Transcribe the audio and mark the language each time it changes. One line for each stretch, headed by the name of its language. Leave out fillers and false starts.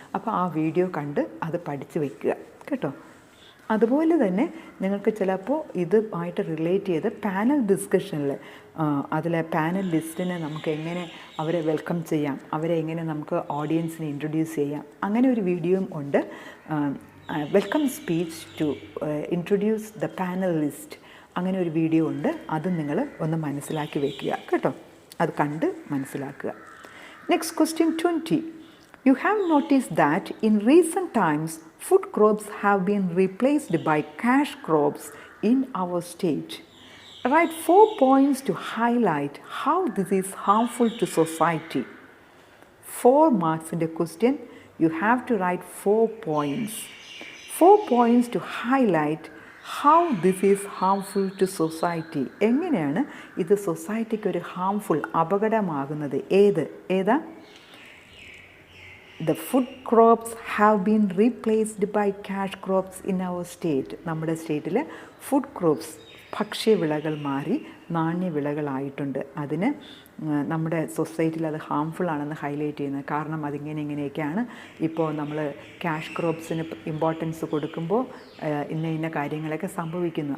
Malayalam: അപ്പോൾ ആ വീഡിയോ കണ്ട് അത് പഠിച്ച് വയ്ക്കുക കേട്ടോ. അതുപോലെ തന്നെ നിങ്ങൾക്ക് ചിലപ്പോൾ ഇതുമായിട്ട് റിലേറ്റ് ചെയ്ത് പാനൽ ഡിസ്കഷനിൽ അതിലെ പാനൽ ലിസ്റ്റിനെ നമുക്ക് എങ്ങനെ അവരെ വെൽക്കം ചെയ്യാം, അവരെ എങ്ങനെ നമുക്ക് ഓഡിയൻസിനെ ഇൻട്രൊഡ്യൂസ് ചെയ്യാം, അങ്ങനെ ഒരു വീഡിയോയും ഉണ്ട്.
English: welcome speech to introduce the panel list,
Malayalam: അങ്ങനെ ഒരു വീഡിയോ ഉണ്ട്. അതും നിങ്ങൾ ഒന്ന് മനസ്സിലാക്കി വയ്ക്കുക കേട്ടോ, അത് കണ്ട് മനസ്സിലാക്കുക.
English: Next question 20. You have noticed that in recent times, food crops have been replaced by cash crops in our state. Write 4 points to highlight how this is harmful to society. 4 marks in the question. You have to write 4 points. 4 points to highlight how this is harmful to society.
Malayalam: എങ്ങനെയാണ് ഇത് സൊസൈറ്റിക്ക് ഒരു harmful, അപകടമാകുന്നത്? ഏതാ?
English: The food crops have been replaced by cash crops in our state.
Malayalam: നമ്മുടെ സ്റ്റേറ്റിൽ food crops, ഭക്ഷ്യവിളകൾ മാറി നാണ്യവിളകളായിട്ടുണ്ട്. അതിന് നമ്മുടെ സൊസൈറ്റിയിൽ അത് ഹാംഫുൾ ആണെന്ന് ഹൈലൈറ്റ് ചെയ്യുന്നത്. കാരണം ഇങ്ങനെയൊക്കെയാണ്. ഇപ്പോൾ നമ്മൾ ക്യാഷ് ക്രോപ്സിന് ഇമ്പോർട്ടൻസ് കൊടുക്കുമ്പോൾ ഇന്ന കാര്യങ്ങളൊക്കെ സംഭവിക്കുന്നു.